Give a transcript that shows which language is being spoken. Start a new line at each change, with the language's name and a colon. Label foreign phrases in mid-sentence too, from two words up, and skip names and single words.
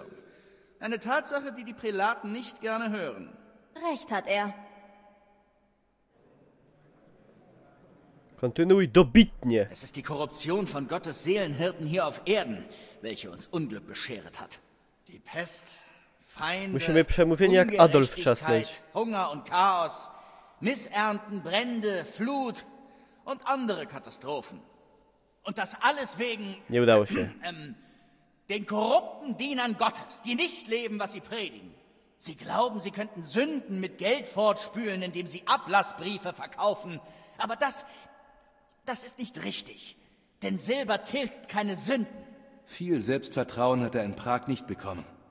German: Eine Tatsache, die die Prälaten nicht gerne hören. Recht hat er.
Polish: Kontynuuj dobitnie.
German: Es ist die Korruption von Gottes Seelenhirten hier auf Erden, welche uns Unglück bescheret hat. Die Pest, Feinde,
Polish: Musimy przemówienie jak Adolf trzasnąć.
German: Hunger und Chaos, Missernten, Brände, Flut und andere Katastrophen. Und das alles wegen
Polish: Nie udało się.
German: den korrupten Dienern Gottes, die nicht leben, was sie predigen. Sie glauben, sie könnten Sünden mit Geld fortspülen, indem sie Ablassbriefe verkaufen. Aber das ist nicht richtig. Denn Silber tilgt keine Sünden. Viel Selbstvertrauen hat er in Prag nicht bekommen.